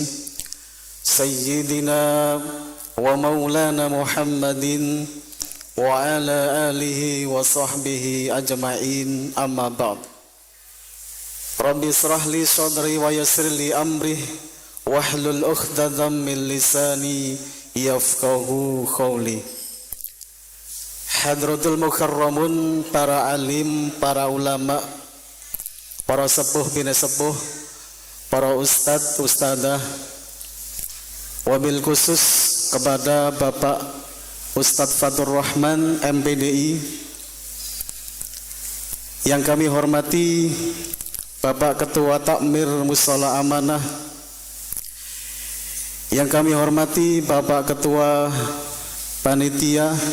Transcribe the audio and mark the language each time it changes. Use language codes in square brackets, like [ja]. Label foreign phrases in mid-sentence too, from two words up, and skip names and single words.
[ar] سيدنا ومولانا محمد وعلى آله وصحبه أجمعين، أما بعد. رب اشرح لي صدري ويسر لي أمري واحلل عقدة من لساني يفقهوا قولي. حضرة المكرمون, [id] para alim, para ulama, para sepuh bina sepuh, para ustadz, ustadzah, wabil khusus kepada Bapak Ustadz Fatur Rahman MPDI yang kami hormati, Bapak Ketua Takmir Mushola Amanah yang kami hormati, Bapak Ketua Panitia